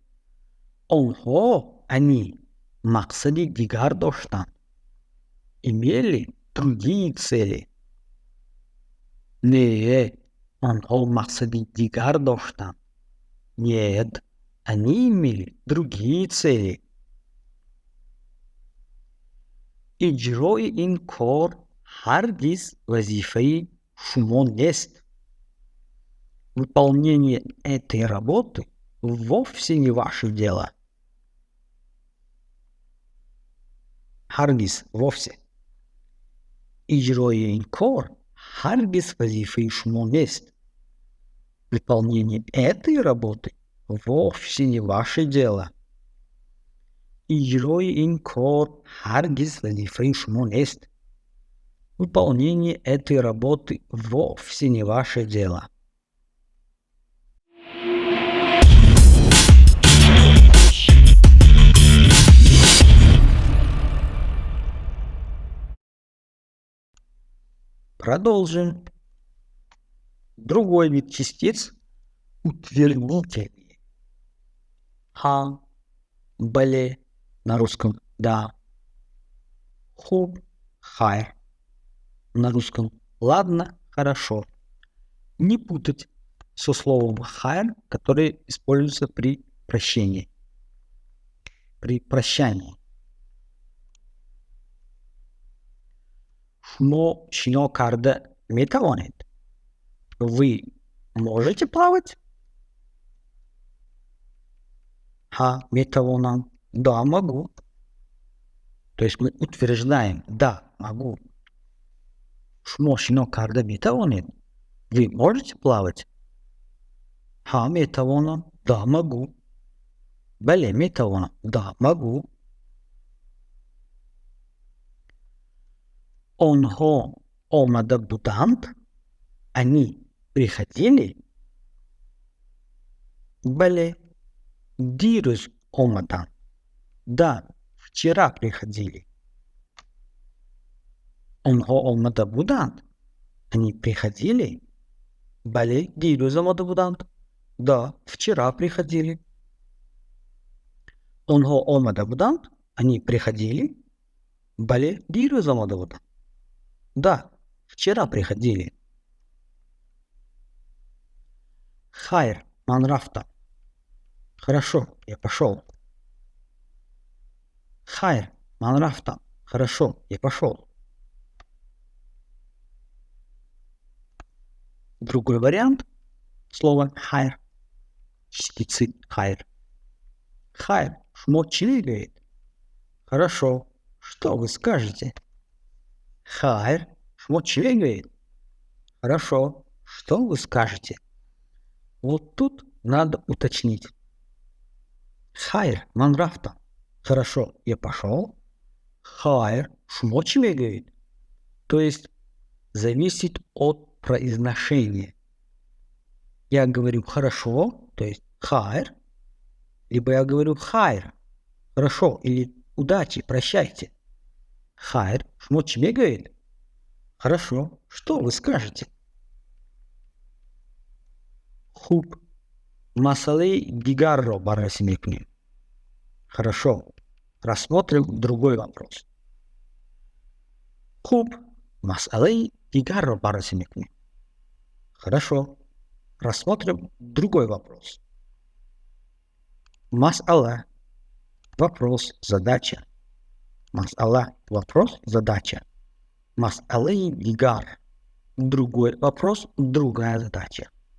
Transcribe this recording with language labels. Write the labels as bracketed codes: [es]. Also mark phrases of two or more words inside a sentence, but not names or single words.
[tg] Онхо они максади дигардоштан. [ru] Имели другие цели. [tg] Онхо максади дигардоштан. [ru] Нет, они имели другие цели. [tg] Иҷрои ин кор ҳаргиз вазифаи шумо нест. [ru] Выполнение этой работы вовсе не ваше дело. Харгиз вовсе. [tg] Иҷрои ин кор ҳаргиз вазифаи шумо нест. [ru] Выполнение этой работы вовсе не ваше дело. [tg] Иҷрои ин кор ҳаргиз вазифаи шумо нест. [ru] Выполнение этой работы вовсе не ваше дело. Продолжим. Другой вид частиц утвердительные. [tg] Ха, бале [ru] на русском да. [tg] Хуб, хай [ru] на русском ладно, хорошо. Не путать со словом хайр, которое используется при прощении. При прощании. [tg] Шмо шино карда метавонет. [ru] Вы можете плавать? [tg] Ха, метавонан. [ru] Да, могу. То есть мы утверждаем, да, могу. [tg] Шмо шино карда метавонет. [ru] Вы можете плавать? [tg] Ха, метавонан. [ru] Да, могу. [tg] Бале метавонан. [ru] Да, могу. [tg] Онхо омада будант. [ru] Они приходили. [tg] Бале дирус омадан. [ru] Да, вчера приходили. [tg] Онхо омада будант. [ru] Они приходили. [tg] Бале дирус омада будант. [ru] Да, вчера приходили. [tg] Онхо омада будант. [ru] Они приходили. [tg] Бале дирус омада будант. [ru] Да, вчера приходили. [tg] Хайр, манрафта. [ru] Хорошо, я пошел. [tg] Хайр, манрафта. [ru] Хорошо, я пошел. Другой вариант слова хайр. [tg] Частицы хайр. Хайр, шмо чилигает. [ru] Хорошо, что вы скажете? [tg] Хайр, шмо чилигает. [ru] Хорошо, что вы скажете? Вот тут надо уточнить. [tg] Хайр, манрафта. [ru] Хорошо, я пошел. [tg] Хайр, шмо чилигает. [ru] То есть зависит от произношения. Я говорю хорошо, то есть хайр, либо я говорю хайр, хорошо, или удачи, прощайте. [tg] Хайр, шмо чилигает. [ru] Хорошо, что вы скажете? [tg] Хуб, масалей дигарро барасимикни. [ru] Хорошо, рассмотрим другой вопрос. [tg] Хуб, масалей дигарро барасимикни. [ru] Хорошо, рассмотрим другой вопрос. Мас'ала – вопрос, задача. Мас'ала – вопрос, задача. [tg] Мас'алей дигар [ru] – другой вопрос, другая задача.